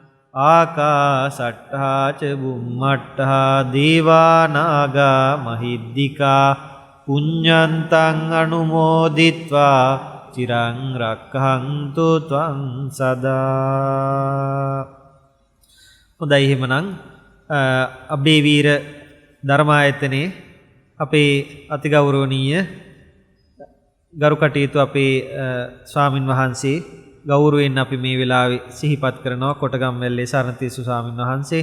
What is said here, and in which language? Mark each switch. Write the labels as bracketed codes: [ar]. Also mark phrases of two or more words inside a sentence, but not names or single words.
[pi] ආකාසට්ටා ච බුම්මට්ටා දේවා නාග මහිද්దికා පුඤ්ඤන්තං අනුමෝදිත්වා චිරං රක්ඛන්තු ත්වං සදා. [si] හොඳයි එහෙමනම් අබේවීර ධර්මායතනයේ අපේ අතිගෞරවනීය ගරු කටයුතු අපේ ස්වාමින් වහන්සේ ගෞරවයෙන් අපි මේ වෙලාවේ සිහිපත් කරනවා කොටගම්වැල්ලේ සරණතිස්ස ස්වාමින් වහන්සේ.